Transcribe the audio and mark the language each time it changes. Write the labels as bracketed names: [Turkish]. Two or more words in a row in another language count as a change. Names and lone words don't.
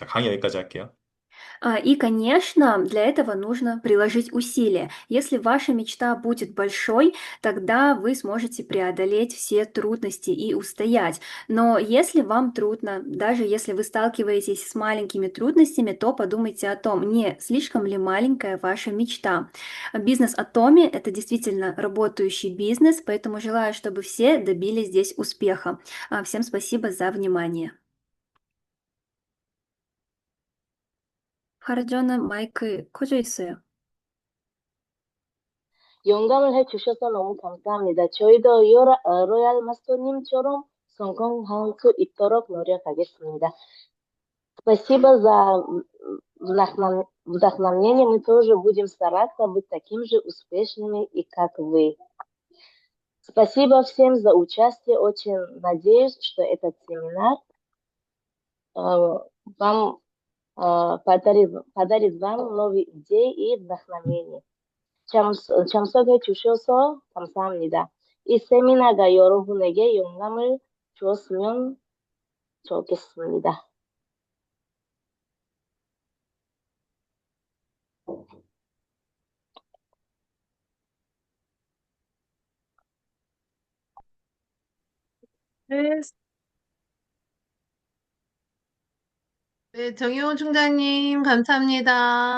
[Korean] 강의 여기까지 할게요. [Russian] И, конечно, для этого нужно приложить усилия. Если ваша мечта будет большой, тогда вы сможете преодолеть все трудности и устоять. Но если вам трудно, даже если вы сталкиваетесь с маленькими трудностями, то подумайте о том, не слишком ли маленькая ваша мечта. Бизнес Атоми– это действительно работающий бизнес, поэтому желаю, чтобы все добились здесь успеха. Всем спасибо за внимание. [Korean] 하르조는 마이크 켜져 있어요. 영감을 해주셔서 너무 감사합니다. 저희도 로얄 마스터님처럼 성공할 수 있도록 노력하겠습니다. [Russian] Спасибо за вдохновение. Мы тоже будем стараться быть такими же успешными, и как вы. Спасибо всем за участие. Очень надеюсь, что этот семинар вам подарит вам новые идеи и вдохновение. [Korean] 참석해 주셔서 감사합니다. 이 세미나가 여러분에게 영감을 주었으면 좋겠습니다. 네, 네, 정효 총장님, 감사합니다.